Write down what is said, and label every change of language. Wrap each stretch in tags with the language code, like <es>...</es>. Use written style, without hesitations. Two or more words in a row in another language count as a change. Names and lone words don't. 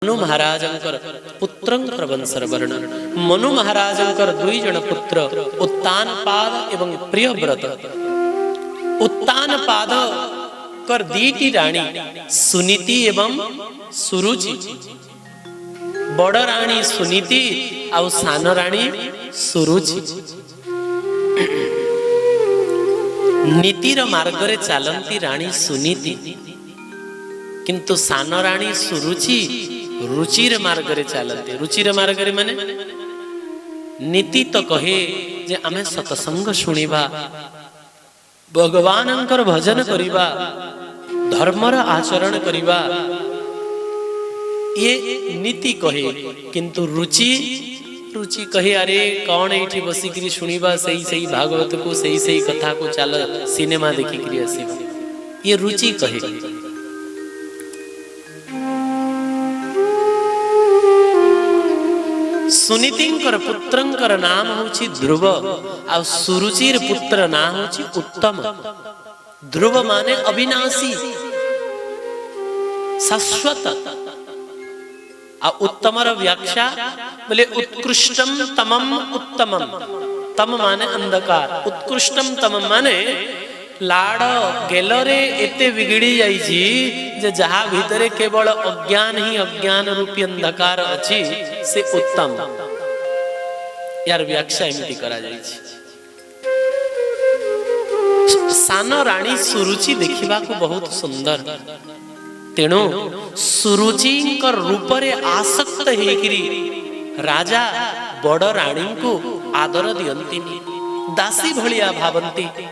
<or>ମନୁ ମହାରାଜଙ୍କର ପୁତ୍ରଙ୍କର ବଂଶର ବର୍ଣ୍ଣନ। ମନୁ ମହାରାଜଙ୍କର ଦୁଇ ଜଣ ପୁତ୍ର ଉତ୍ତାନପାଦ ଏବଂ ପ୍ରିୟବ୍ରତ। ଉତ୍ତାନପାଦ କର ଦୁଇଟି ରାଣୀ ସୁନୀତି ଏବଂ ସୁରୁଚି। ବଡ଼ ରାଣୀ ସୁନୀତି ଆଉ ସାନ ରାଣୀ ସୁରୁଚି। ନୀତିର ମାର୍ଗରେ ଚାଲନ୍ତି ରାଣୀ ସୁନୀତି, କିନ୍ତୁ ସାନ ରାଣୀ ସୁରୁଚି ରୁଚିର ମାର୍ଗରେ ଚାଲନ୍ତେ। ରୁଚିର ମାର୍ଗରେ ମାନେ ନୀତି ତ କହେ ଯେ ଆମେ ସତ୍ସଙ୍ଗ ଶୁଣିବା, ଭଗବାନଙ୍କର ଭଜନ କରିବା, ଧର୍ମର ଆଚରଣ କରିବା, ଏ ନୀତି କହେ। କିନ୍ତୁ ରୁଚି ରୁଚି କହେ ଅରେ କଉଣ ଏଠି ବସିକରି ଶୁଣିବା ସହି ସହି ଭାଗବତ କୁ, ସହି ସହି କଥା କୁ, ଚାଲ ସିନେମା ଦେଖିକରି ଆସିବା, ଏ ରୁଚି କହେ। ସୁନୀତିଙ୍କର ପୁତ୍ରଙ୍କର ନାମ ହେଉଛି ଧ୍ରୁବ, ଆ ସୁରୁଚିର ପୁତ୍ର ନାମ ହେଉଛି ଉତ୍ତମ। ଧ୍ରୁବ ମାନେ ଅବିନାଶୀ, ଶାଶ୍ୱତ। ଆ ଉତ୍ତମର ବ୍ୟାଖ୍ୟା ବୋଲେ</or> <sa>उत्कृष्टम तमम उत्तमम।</sa> <or>ତମ ମାନେ ଅନ୍ଧକାର,</or> <sa>उत्कृष्टम तमम</sa> <or>ମାନେ ଲାଡ଼ ଗେଲରେ ଏତେ ବିଗିଡ଼ି ଯାଇଛି ଯେ ଯାହା ଭିତରେ କେବଳ ଅଜ୍ଞାନ ହି ଅଜ୍ଞାନ ରୂପୀ ଅନ୍ଧକାର ଅଛି ସେ ଉତ୍ତମ। ଯାର ବ୍ୟାଖ୍ୟା ଏମିତି କରା ଯାଇଛି। ସାନ ରାଣୀ ସୁରୁଚି ଦେଖିବା କୁ ବହୁତ ସୁନ୍ଦର, ତେଣୁ ସୁରୁଚିଙ୍କର ରୂପରେ ଆସକ୍ତ ହୋଇକରି ରାଜା ବଡ଼ ରାଣୀ କୁ ଆଦର ଦିଅନ୍ତିନି, ଦାସୀ ଭଳିଆ ଭାବନ୍ତି।</or>